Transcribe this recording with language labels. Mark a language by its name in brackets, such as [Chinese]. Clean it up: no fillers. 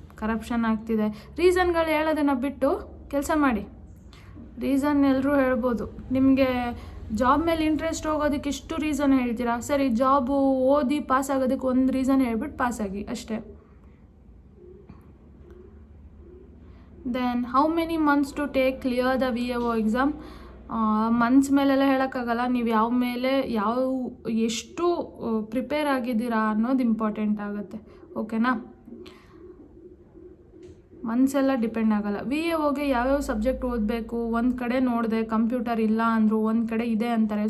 [Kannada] Corruption ಆಗ್ತಿದೆ ರೀಸನ್ಗಳು ಹೇಳೋದನ್ನು ಬಿಟ್ಟು ಕೆಲಸ ಮಾಡಿ. ರೀಸನ್ ಎಲ್ಲರೂ ಹೇಳ್ಬೋದು. ನಿಮಗೆ ಜಾಬ್ ಮೇಲೆ ಇಂಟ್ರೆಸ್ಟ್ ಹೋಗೋದಕ್ಕೆ ಇಷ್ಟು ರೀಸನ್ ಹೇಳ್ತೀರಾ, ಸರಿ ಜಾಬು ಓದಿ ಪಾಸ್ ಆಗೋದಕ್ಕೆ ಒಂದು ರೀಸನ್ ಹೇಳ್ಬಿಟ್ಟು ಪಾಸಾಗಿ ಅಷ್ಟೇ. [English] Then how many months to clear the VAO exam? [Kannada] ಮನ್ಸ್ ಮೇಲೆಲ್ಲ ಹೇಳೋಕ್ಕಾಗಲ್ಲ. ನೀವು ಯಾವ ಮೇಲೆ ಎಷ್ಟು ಪ್ರಿಪೇರ್ ಆಗಿದ್ದೀರಾ ಅನ್ನೋದು ಇಂಪಾರ್ಟೆಂಟ್ ಆಗುತ್ತೆ. ಓಕೆನಾ? ಮನಸ್ಸೆಲ್ಲ ಡಿಪೆಂಡ್ ಆಗೋಲ್ಲ. VA ಯಾವ್ಯಾವ ಸಬ್ಜೆಕ್ಟ್ ಓದಬೇಕು, ಒಂದು ಕಡೆ ನೋಡಿದೆ ಕಂಪ್ಯೂಟರ್ ಇಲ್ಲ ಅಂದರು, ಒಂದು ಕಡೆ ಇದೆ ಅಂತಾರೆ.